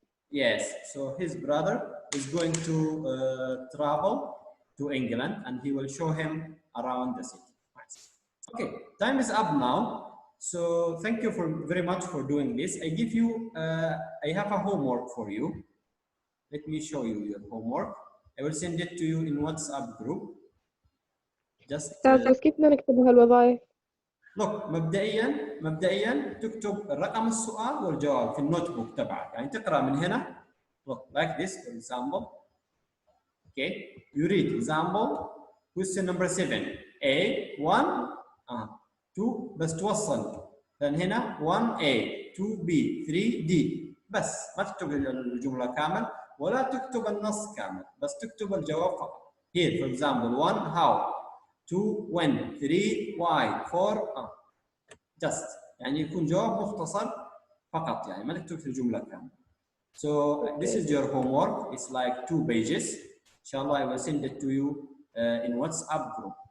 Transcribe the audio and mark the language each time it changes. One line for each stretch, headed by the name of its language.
English: Yes, so his brother is going to travel to England and he will show him around the city. Okay, time is up now. So thank you very much for doing this. I give you, I have a homework for you. Let me show you your homework. I will send it to you in WhatsApp group. Just
Arabic: بس كيف بدنا نكتب هالوظائف؟
English: look
Arabic: مبدئيا تكتب رقم السؤال والجواب في النوت بوك تبعك، يعني تقرا من هنا.
English: Look like this for example. Okay, you read example question number 7 A 1 2
Arabic: بس توصل لان هنا 1A 2B 3D بس ما تكتب الجمله كامل ولا تكتب النص كامل، بس تكتب الجواب فقط.
English: Here for example 1 how 2 when 3 why 4 just
Arabic: يعني يكون جواب مختصر فقط، يعني ما تكتب في الجمله كامله.
English: So this is your homework. It's like 2 pages. Inshallah I will send it to you in WhatsApp group.